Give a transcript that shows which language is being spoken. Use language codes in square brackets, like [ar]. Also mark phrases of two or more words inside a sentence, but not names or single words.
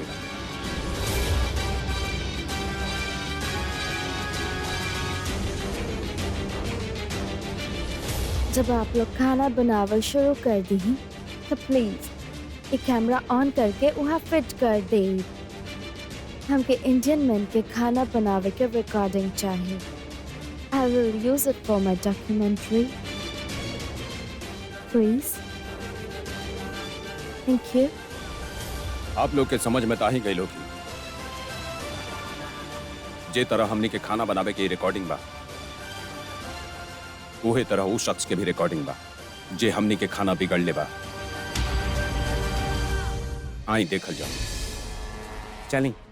[bho] जब आप लोग खाना बनावल शुरू कर दी तो प्लीज ये [en] camera on [bho] करके वहाँ फिट कर दे। हमके [en] Indian man [bho] के खाना बनावे के रिकॉर्डिंग चाहिए। [en] I will use it for my documentary. Please. Thank you. [bho] आप लोग के समझ में ताही गई लोग जे तरह हमनी के खाना बनावे के रिकॉर्डिंग बा, उहे तरह उस शख्स के भी रिकॉर्डिंग बा जे हमनी के खाना बिगड़ ले बा। आई देखल जाओ। चली।